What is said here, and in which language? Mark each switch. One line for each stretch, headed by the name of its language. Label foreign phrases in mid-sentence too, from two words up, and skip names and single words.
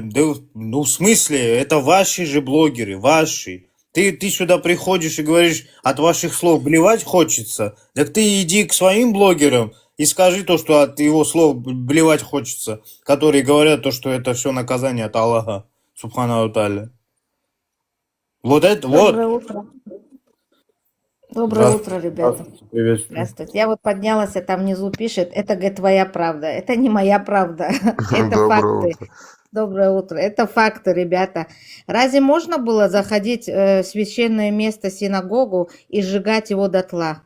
Russian: Да, ну, в смысле, это ваши же блогеры, ваши. Ты сюда приходишь и говоришь, от ваших слов блевать хочется. Так ты иди к своим блогерам и скажи то, что от его слов блевать хочется, которые говорят то, что это все наказание от Аллаха,
Arabic: سبحانه وتعالى.
Russian: Вот это Доброе вот. утро. Доброе утро, ребята. Приветствую. Здравствуйте. Я вот поднялась, а там внизу пишет, это, говорит, твоя правда. Это не моя правда. Это Доброе факты. утро. Доброе утро. Это факты, ребята. Разве можно было заходить в священное место, синагогу, и сжигать его дотла?